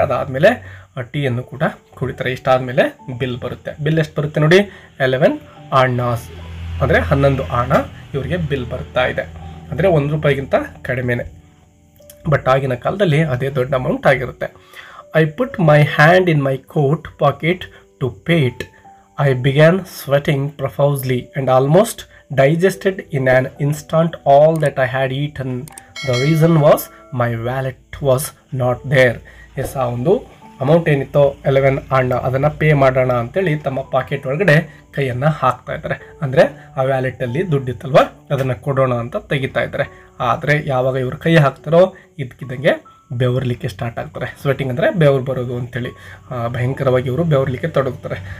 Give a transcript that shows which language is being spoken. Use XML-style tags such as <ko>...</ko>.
<kn>ಅದಾದಮೇಲೆ ಟೀಯನ್ನು ಕೂಡ ಕುಡಿತಾರೆ. ಇಷ್ಟಾದಮೇಲೆ ಬಿಲ್ ಬರುತ್ತೆ. ಬಿಲ್ ಎಷ್ಟು ಬರುತ್ತೆ ನೋಡಿ, 11 ಆಣಾಸ್ ಅಂದರೆ 11 ಆಣ ಇವರಿಗೆ ಬಿಲ್ ಬರ್ತಾ ಇದೆ. ಅಂದರೆ ₹1 ಕಡಿಮೆನೆ. ಬಟ್ ಆಗಿನ ಕಾಲದಲ್ಲಿ ಅದೇ ದೊಡ್ಡ ಅಮೌಂಟ್ ಆಗಿರುತ್ತೆ.</kn> <en>I put my hand in my coat pocket to pay it. I began sweating profusely and almost digested in an instant all that I had eaten. The reason was my wallet was not there.</en> <kn>S, ಆ ಒಂದು amount ಏನಿತ್ತೋ 11 ಆಣ ಅದನ್ನು pay ಮಾಡೋಣ ಅಂತೇಳಿ ತಮ್ಮ packet ಒಳಗಡೆ ಕೈಯನ್ನು ಹಾಕ್ತಾ ಇದ್ದಾರೆ. ಅಂದರೆ ಆ ವ್ಯಾಲೆಟಲ್ಲಿ ದುಡ್ಡಿತ್ತಲ್ವ ಅದನ್ನು ಕೊಡೋಣ ಅಂತ ತೆಗಿತಾ ಇದ್ದಾರೆ. ಆದರೆ ಯಾವಾಗ ಇವರು ಕೈ ಹಾಕ್ತಾರೋ ಇದಕ್ಕಿದ್ದಂಗೆ ಬೆವರ್ಲಿಕ್ಕೆ ಸ್ಟಾರ್ಟ್ ಆಗ್ತಾರೆ. ಸ್ವೆಟಿಂಗ್ ಅಂದರೆ ಬೆವರು ಬರೋದು ಅಂತೇಳಿ ಭಯಂಕರವಾಗಿ ಇವರು ಬೆವರ್ಲಿಕ್ಕೆ ತೊಡಗ್ತಾರೆ.</kn>